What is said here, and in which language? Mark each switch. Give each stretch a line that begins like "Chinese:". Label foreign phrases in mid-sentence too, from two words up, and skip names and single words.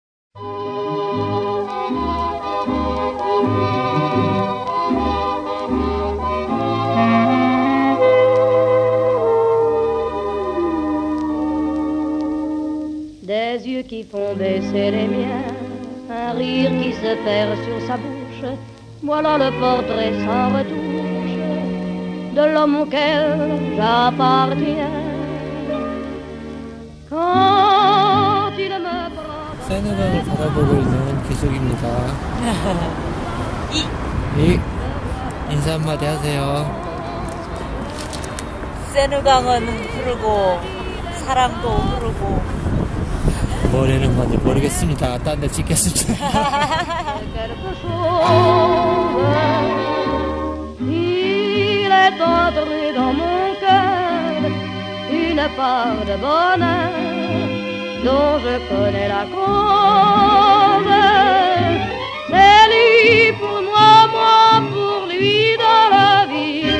French: Des yeux qui font baisser les miens, un rire qui se perd sur sa bouche, voilà le portrait sans retouche de l'homme auquel j'appartiens. Quand il me prend
Korean: 세느강을 바라보고 있는 기숙입니다. 인사 한마디 하세요. 세느강은 흐르고 사랑도 흐르고 뭐라는 건지 모르겠습니다. 딴 데 찍겠습니다.
French: quelque chose, il est entré dans mon cœur une part de bonheur dont je connais la cause. C'est lui pour moi, moi pour lui dans la vie.